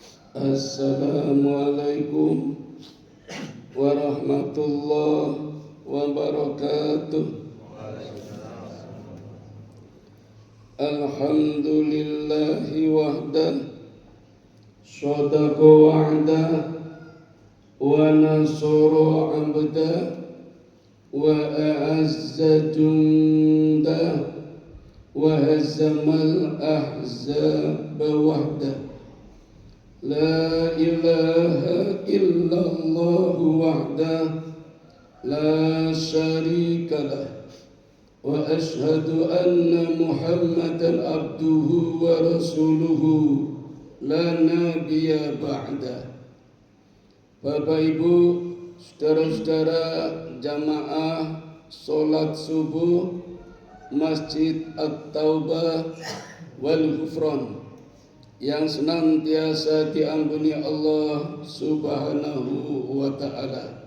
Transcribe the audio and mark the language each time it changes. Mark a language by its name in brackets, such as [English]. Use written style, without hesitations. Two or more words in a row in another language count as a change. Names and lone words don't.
[Arabic] السلام عليكم ورحمة الله وبركاته. الحمد لله وحده, صدق وعده، ونصر عبده، وأعز جنده، وهزم الأحزاب وحده. لا إله إلا الله وحده، لا شريك له، وأشهد أن محمدا عبده ورسوله، لا نبي بعده. [Indonesian] Bapak Ibu, saudara-saudara jamaah salat subuh Masjid At-Taubah wal Ghufran yang senantiasa diampuni Allah [Arabic] سبحانه وتعالى.